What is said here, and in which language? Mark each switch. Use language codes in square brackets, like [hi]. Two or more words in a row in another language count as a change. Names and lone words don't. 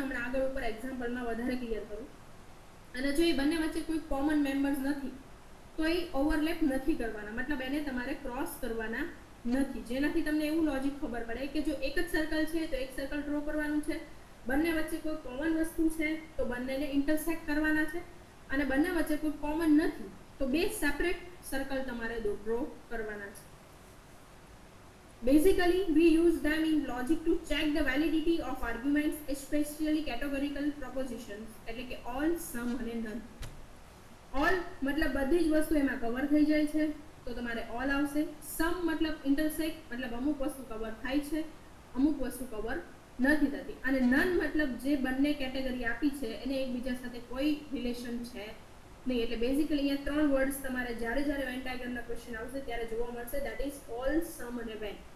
[gu] હમણાં આગળ ઉપર એક્ઝામ્પલમાં વધારે ક્લિયર કરું. અને જો એ બંને વચ્ચે કોઈ [en] common members [gu] નથી તો એ ઓવરલેપ નથી કરવાના, મતલબ એને તમારે ક્રોસ કરવાના નથી, જેનાથી તમને એવું લોજિક ખબર પડે કે જો એક જ સર્કલ છે તો એક [en] circle draw [gu] કરવાનું છે, બંને વચ્ચે કોઈ કોમન વસ્તુ છે તો બંનેને ઇન્ટરસેક્ટ કરવાના છે, અને બંને વચ્ચે કોઈ કોમન નથી તો બે [en] separate circle [gu] તમારે ડ્રો કરવાના છે. [en] Basically, we use them in logic to check the validity of arguments, especially categorical propositions, [gu] એટલે કે [en] all, some [gu] અને none. all મતલબ બધી જ વસ્તુ એમાં કવર થઈ જાય છે તો તમારે all આવશે. some મતલબ intersect, મતલબ અમુક વસ્તુ કવર થાય છે, અમુક વસ્તુ કવર નથી થતી. અને none મતલબ જે બંને કેટેગરી આપી છે એને એકબીજા સાથે કોઈ રિલેશન છે નહીં. એટલે બેઝિકલી અહીંયા 3 વર્ડ્સ તમારે જ્યારે વેન ડાયાગ્રામના ક્વેશ્ચન આવશે ત્યારે જોવા મળશે, [en] that is all, some [gu] અને વેન.